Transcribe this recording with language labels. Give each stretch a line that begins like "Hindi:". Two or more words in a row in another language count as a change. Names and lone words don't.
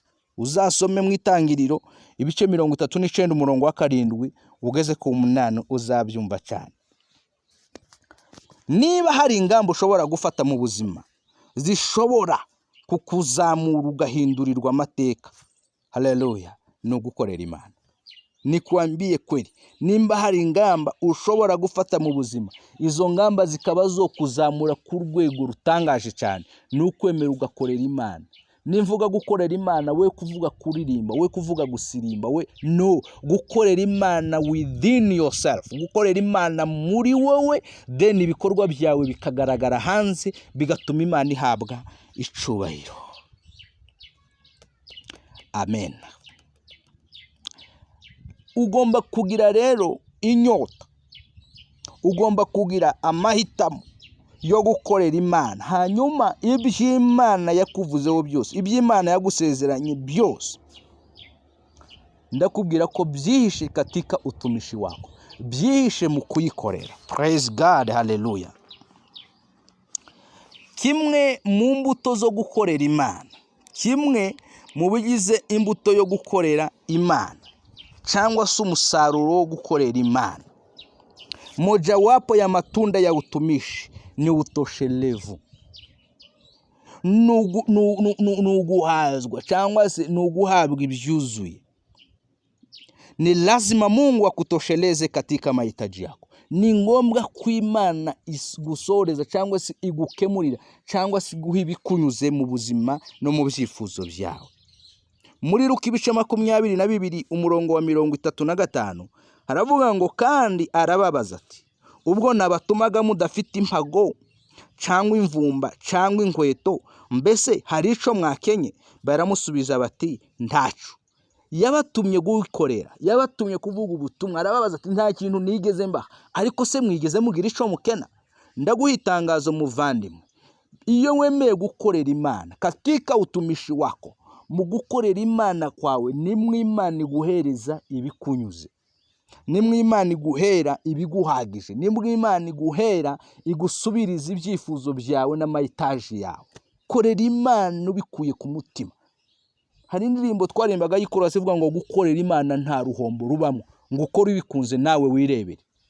Kinyarwanda: Uzasome mu Itangiriro ibice 39 umurongo wa 7 ugeze ku 8 uzabyumva cyane. Niba hari ingamba ushobora gufata mu buzima zishobora kukuzamura ugahindurirwa amateka, haleluya, ni ugukorera Imana.
Swahili: Nikwambie kweli,
Kinyarwanda: nimba hari ingamba ushobora gufata mu buzima, izo ngamba zikaba zo kuzamura ku rwego rutangaje cyane, ni ukwemera ugakorera Imana. Nimvuga gukorera Imana, we kuvuga kuririmba, we kuvuga gusirimba, we no, gukorera Imana
English: within yourself,
Kinyarwanda: gukorera Imana muri wowe, then ibikorwa byawe bikagaragara hanze, bigatuma Imana ihabwa icubahiro. Amen. Ugomba kugira rero inyota, ugomba kugira amahitamo yo gukorera Imana. Hanyuma iby'Imana yakuvuzeho byose, iby'Imana yagusezeranye byose, ndakubwira ko byihishe
Swahili: katika utumishi wako,
Kinyarwanda: byihishe mu kuyikorera.
English: Praise God,
Kinyarwanda: hallelujah. Kimwe mu mbuto zo gukorera Imana, kimwe mu bigize imbuto yo gukorera Imana cyangwa se umusaruro wo gukorera Imana,
Swahili: mojawapo ya matunda ya utumishi ni utoshelevu,
Kinyarwanda: nuguhazwa cyangwa se nuguhabwa ibyuzuye.
Swahili: Ni lazima Mungu akutosheleze katika mahitaji yako.
Kinyarwanda: Ni ngombwa ko Imana igusoreza cyangwa se igukemurira cyangwa se iguha ibikunyuze mu buzima no mu byifuzo byawe. Muri Luka ibice 22 umurongo wa 35 haravuga ngo, kandi arababaza ati, ubwo nabatumaga mudafite impago cyangwa imvumba cyangwa inkweto, mbese hari ico mwakenye? Baramusubiza bati, ntacu. Yabatumye gukorera, yabatumye kuvuga ubutumwa. Arababaza ati, nta kintu nigeze mbaha, ariko se mwigeze mugira ico mukena? Ndaguha itangazo muvandimwe, iyo wemeye gukorera Imana
Swahili: katika utumishi wako,
Kinyarwanda: mu gukorera Imana kwawe, nimwe Imana iguhereza ibikunyuze, nimwe Imana iguhera ibiguhagije, nimwe Imana iguhera igusubiriza ibyifuzo byawe n'amayitaji yawe. Korera Imana ubikuye ku mutima. Hari indirimbo twarimbaga yikora sivuga ngo gukorera Imana nta ruhombo rubamo, ngo ukore ibikunze nawe wirebere.